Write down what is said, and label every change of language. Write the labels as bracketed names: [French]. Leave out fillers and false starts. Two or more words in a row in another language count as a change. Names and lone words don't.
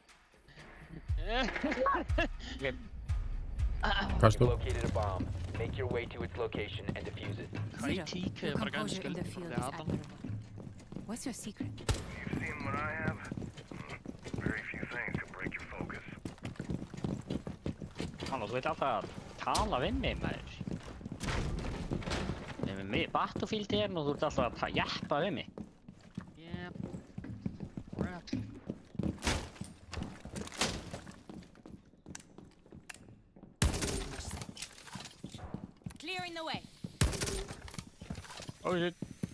[English] seconds. Okay. [Icelandic] Hvað [English] You [Icelandic] stóð? [English] located a bomb. Make your way to its location and defuse it. Your composure in the field is admirable. What's your secret? You've seen what I have? Very few things can break your focus. [Icelandic] Halló, þú veit alltaf að tala við mig, maður. Ég er með Battlefield hérna og þú ert alltaf að jeppa við mig. [English] Yep. Crap. Clearing the way. Oh, shit.